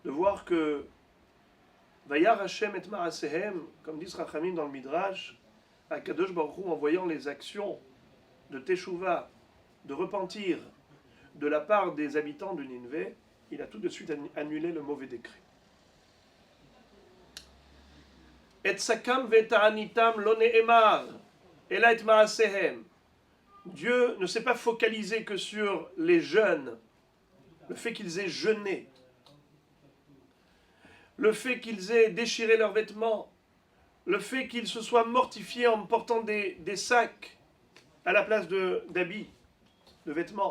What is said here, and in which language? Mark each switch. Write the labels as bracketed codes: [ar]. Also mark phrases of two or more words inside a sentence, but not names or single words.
[fr] de voir que [he] וירא השם את מעשיהם, [fr] comme dit Rachamim dans le Midrash, [he] הקדוש ברוך הוא, [fr] en voyant les actions de Teshuvah, de repentir de la part des habitants de Nineveh, il a tout de suite annulé le mauvais décret. [he] את שקם ותעניתם לא נאמר, אלא את מעשיהם. [fr] Dieu ne s'est pas focalisé que sur les jeûnes, le fait qu'ils aient jeûné, le fait qu'ils aient déchiré leurs vêtements, le fait qu'ils se soient mortifiés en portant des sacs à la place d'habits, de vêtements.